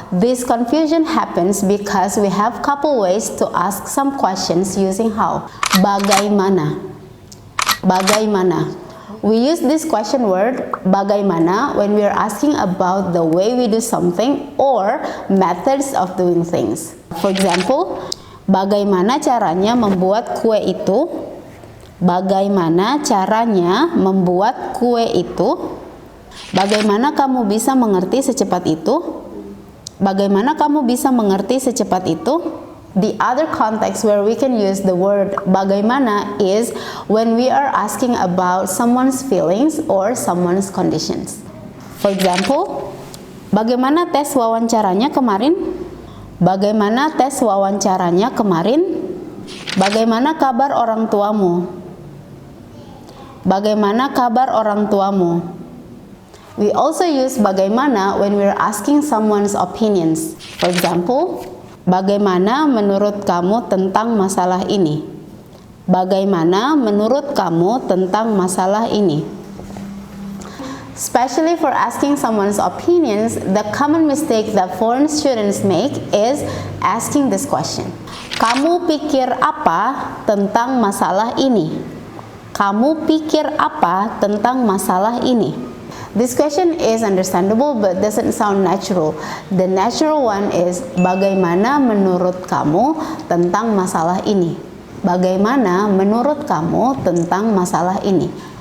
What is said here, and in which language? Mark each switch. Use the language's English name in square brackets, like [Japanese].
[English] This confusion happens because we have couple ways to ask some questions using how. [Indonesian] Bagaimana? Bagaimana? [English] We use this question word bagaimana when we are asking about the way we do something or methods of doing things. For example, [Indonesian] bagaimana caranya membuat kue itu? Bagaimana caranya membuat kue itu? Bagaimana kamu bisa mengerti secepat itu? Bagaimana kamu bisa mengerti secepat itu? [English] The other context where we can use the word bagaimana is when we are asking about someone's feelings or someone's conditions. For example, [Indonesian] bagaimana tes wawancaranya kemarin? Bagaimana tes wawancaranya kemarin? Bagaimana kabar orang tuamu? Bagaimana kabar orang tuamu? [English] We also use bagaimana when we are asking someone's opinions. For example, [Indonesian] bagaimana menurut kamu tentang masalah ini? Bagaimana menurut kamu tentang masalah ini? [English] Especially for asking someone's opinions, the common mistake that foreign students make is asking this question. [Indonesian] Kamu pikir apa tentang masalah ini? Kamu pikir apa tentang masalah ini? [English] This question is understandable but doesn't sound natural. The natural one is [Indonesian] bagaimana menurut kamu tentang masalah ini? Bagaimana menurut kamu tentang masalah ini?